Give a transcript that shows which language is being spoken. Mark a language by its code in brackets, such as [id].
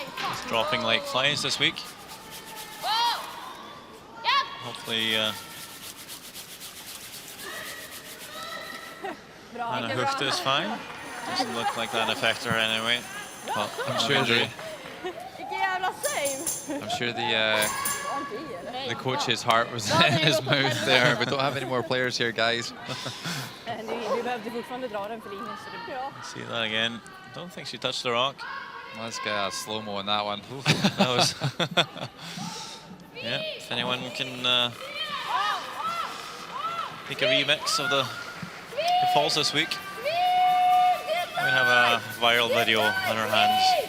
[en] It's dropping like flies this week. Hopefully Anna Hucht is fine. Doesn't look like that affects her anyway. Well, I'm sure [sv] Vilken jävla save! [en] I'm sure the coach's heart was in his mouth there. We don't have any more players here, guys. [sv] Vi behövde fortfarande dra den för linjen så det är bra. [en] See that again. Don't think she touched the rock. Let's get a slow-mo on that one. That was yeah, if anyone can make a remix of the falls this week, we have a viral video on our hands.